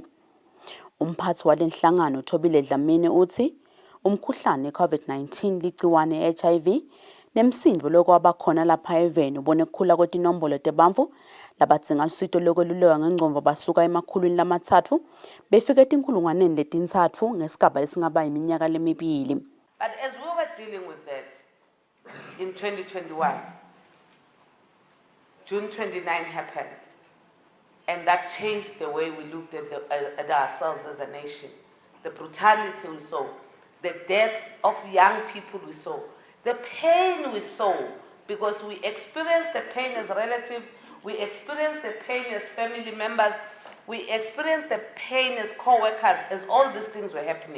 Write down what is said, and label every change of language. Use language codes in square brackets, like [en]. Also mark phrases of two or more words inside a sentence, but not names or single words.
[ss] Umphathi walenhlangano Thabele Dlamini uthi umkhuhlane i-COVID-19 ligciwane i-HIV nemsindvo lokwaba khona lapha eveni ubone kukhula kwetinombolo tebantfu labadzinga lusito lokwelulekwa ngengcondvo basuka emakhulwini lamathatfu befika etinkulungwaneni letintsatfu ngesigaba lesingaba iminyaka lemibili. [en] But as we were dealing with that in 2021, June 29 happened, and that changed the way we looked at ourselves as a nation. The brutality we saw, the death of young people we saw, the pain we saw, because we experienced the pain as relatives, we experienced the pain as family members, we experienced the pain as co-workers, as all these things were happening.